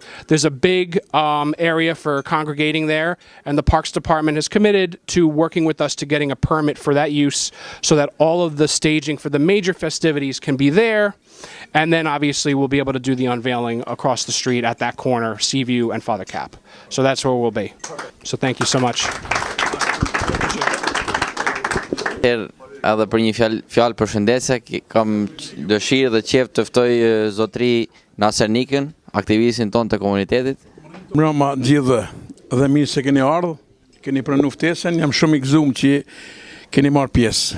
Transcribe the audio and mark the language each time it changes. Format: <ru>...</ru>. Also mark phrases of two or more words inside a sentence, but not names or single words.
<en>There's a big area for congregating there, and the Parks Department has committed to working with us to getting a permit for that use so that all of the staging for the major festivities can be there. And then obviously we'll be able to do the unveiling across the street at that corner, Seaview and Father Cap. So that's where we'll be. So thank you so much.</en> <sq>Edhe për një fjalë përshëndetse, kam dëshirë dhe qejf të ftoj zotëri Nasernikën, aktivistin ton të komunitetit. Mbrëma gjithë dhe mirë se keni ardhur, keni pranuar ftesën, jam shumë i gëzuar që keni marrë pjesë.</sq>